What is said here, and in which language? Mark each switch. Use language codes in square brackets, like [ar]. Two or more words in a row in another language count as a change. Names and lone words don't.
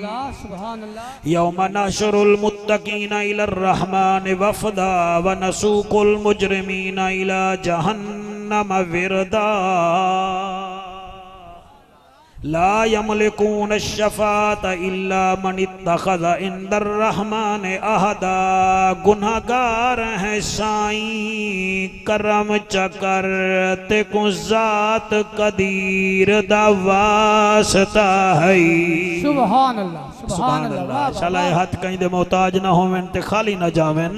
[ar] يوم نحشر المتقين إلى الرحمن وفدا ونسوق المجرمين إلى جهنم وردا. لا يملكون الشفاعة إلا من اتخذ عند الرحمن عهدا. [skr] گنہگار ہیں سائیں کرم چکر تے کو ذات قدیر دا واسطہ ہے. [ar] سبحان الله, سبحان الله. [skr] شالا ہاتھ کہیں دے محتاج نہ ہوویں تے خالی نہ جاویں.